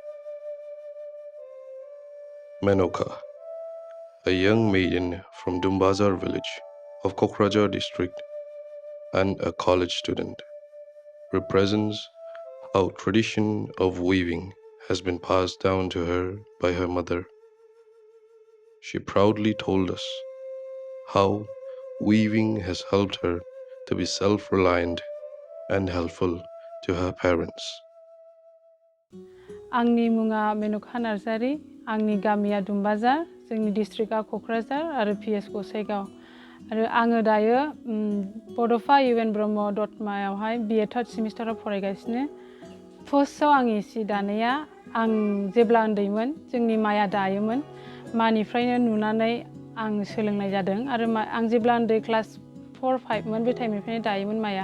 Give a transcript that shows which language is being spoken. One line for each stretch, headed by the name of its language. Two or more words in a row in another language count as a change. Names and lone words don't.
English: Menoka, a young maiden from Dumbajhar village of Kokrajhar district and a college student, represents how tradition of weaving has been passed down to her by her mother. She proudly told us how weaving has helped her to be self-reliant and helpful to her parents.
Bodo: आंनि मुङा मेनका नार्जारि, आंनि गामिया दुम्बाजार, जोंनि डिस्ट्रिक्टआ क'क्राझार आरो पिएस गसाइगाव। आरो आङो दायो बड'फा इउएन ब्रह्म दतमायावहाय बिए
English: third semester
Bodo: फरायगासिनो। फार्स्टआव आंनि सि दानाया आं जेब्ला उन्दैमोन जोंनि माया दायोमोन, मानिफ्रायनो नुनानै आं सोलोंनाय जादों आरो आं जेब्ला उन्दै क्लास 4-5 मोन बे टाइमनिफ्रायनो दायोमोन माया।